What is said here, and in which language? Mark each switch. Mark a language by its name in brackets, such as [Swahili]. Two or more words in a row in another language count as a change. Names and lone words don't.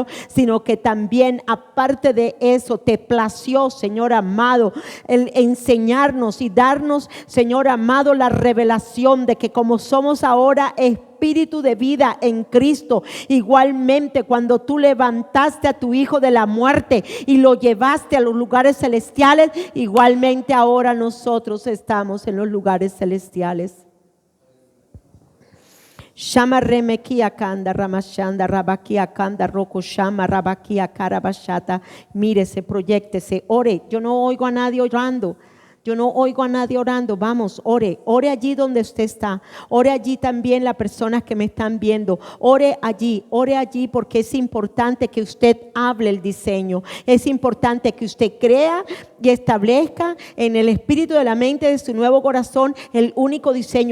[Spanish] sino que también aparte de eso te plació, Señor amado, el enseñarnos y darnos, Señor amado, la revelación de que como somos ahora espíritu de vida en Cristo, igualmente cuando tú levantaste a tu Hijo de la muerte y lo llevaste a los lugares celestiales, igualmente ahora nosotros estamos en los lugares celestiales. Shama remekia kanda ramashanda rabakia kanda roko shama rabakia karabashata. Mírese, proyéctese, ore. Yo no oigo a nadie orando. Yo no oigo a nadie orando. Vamos, ore allí donde usted está. Ore allí también las personas que me están viendo. Ore allí, porque es importante que usted hable el diseño. Es importante que usted crea y establezca en el espíritu de la mente de su nuevo corazón el único diseño.